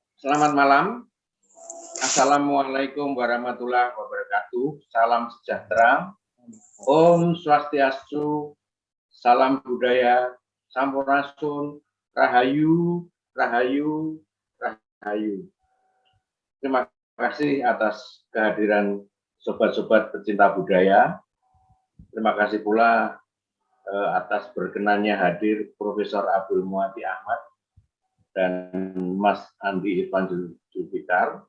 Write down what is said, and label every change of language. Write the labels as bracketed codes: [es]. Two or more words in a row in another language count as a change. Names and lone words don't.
[id] Selamat malam. [ar] السلام عليكم ورحمة الله وبركاته. [id] Salam sejahtera. [ban] Om Swastiastu. [id] Salam budaya. Sampurasun. Rahayu. Rahayu. Rahayu. Terima kasih atas kehadiran sobat-sobat pecinta budaya. Terima kasih pula atas berkenannya hadir Profesor Abdul Muati Ahmad dan Mas Andi Irfan Julfikar.